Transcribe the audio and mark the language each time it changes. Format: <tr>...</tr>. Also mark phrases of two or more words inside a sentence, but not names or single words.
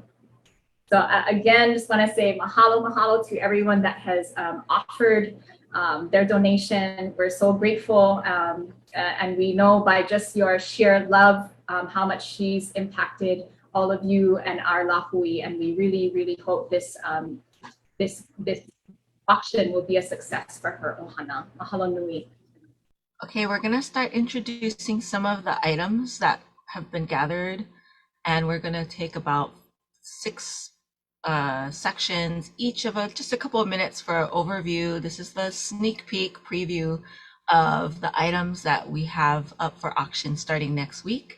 <en>So again, just want to say mahalo to everyone that has offered their donation. We're so grateful, and we know by just your sheer love how much she's impacted all of you and our lahui, and we really, really hope this auction will be a success for her ʻOhana. Mahalo nui. Okay, we're gonna start introducing some of the items that have been gathered, and we're gonna take about 6 sections, each of just a couple of minutes for an overview. This is the sneak peek preview of the items that we have up for auction starting next week.</en>